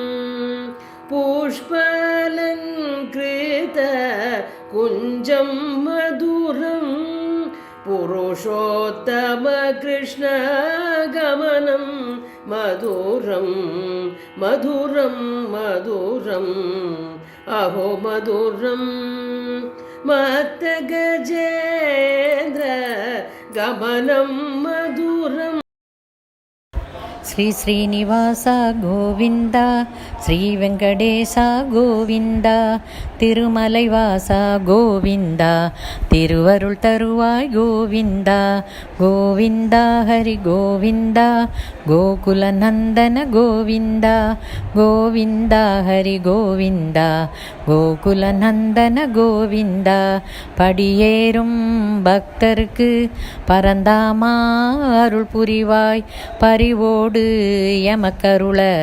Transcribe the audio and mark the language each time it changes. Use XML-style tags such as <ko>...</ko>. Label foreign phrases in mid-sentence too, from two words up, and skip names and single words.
<sa>पुष्पालङ्कृत कुञ्जं मधुरं पुरुषोत्तम कृष्णगमनं मधुरं मधुरं मधुरम् अहो मधुरं मत्तगजेन्द्र गमनं मधुरम्.</sa> <te>శ్రీ శ్రీనివాస గోవింద శ్రీ వెంకటేశ గోవింద திருமலைவாச</te> <ta>கோவிந்தா திருவருள் தருவாய் கோவிந்தா கோவிந்தா ஹரி கோவிந்தா கோகுல நந்தன கோவிந்தா கோவிந்தா ஹரி கோவிந்தா கோகுல நந்தன கோவிந்தா படியேறும் பக்தருக்கு பரந்தாமா அருள் புரிவாய் பரிவோடு எமக்கருள</ta>